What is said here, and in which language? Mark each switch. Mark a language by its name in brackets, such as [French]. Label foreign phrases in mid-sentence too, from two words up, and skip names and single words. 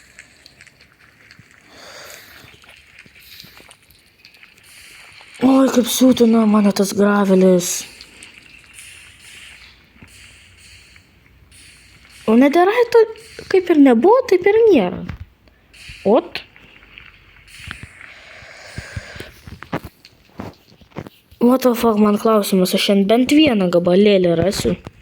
[Lithuanian] Oi, kaip siūtina mane tas gravelis. O neteraito kaip ir nebuvo, taip ir nėra. [English] Ot. What the fuck, [Lithuanian] man klausimas, aš šiandien bent vieną gabalėlį rasiu.